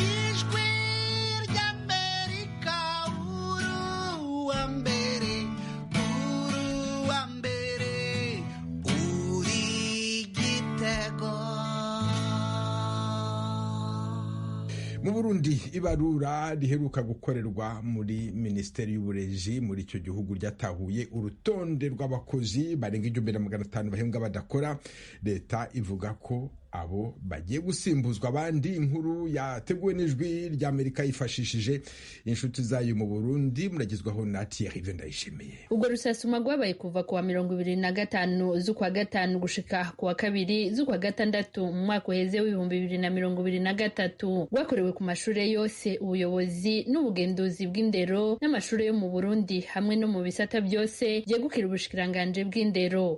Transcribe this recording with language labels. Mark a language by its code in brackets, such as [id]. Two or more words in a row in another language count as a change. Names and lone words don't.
[rw] Mu Burundi, ibarura riheruka gukorerwa muri Minisiteri y'Uburezi muri icyo gihugu ryatahuye urutonde rw'abakozi barenga 1,500 bahembwa badakora. Leta ivuga ko abo bagiye gusimbuzwa abandi. Inkuru yateguwe n'Ijwi ry'Amerika yifashishije inshuti zayo mu Burundi, muragezwaho na Thierry Vendayishimiye. [rn] Ubwo rusasuma rwabaye kuva ku wa 25 z'ukwa gatanu gushika ku wa 2 z'ukwa gatandatu mu mwaka uheze w'2023, rwakorewe ku mashure yose, ubuyobozi n'ubugenduzi bw'indero n'amashure yo mu Burundi hamwe no mu bisata byose byegukira ubushikiranganje bw'indero.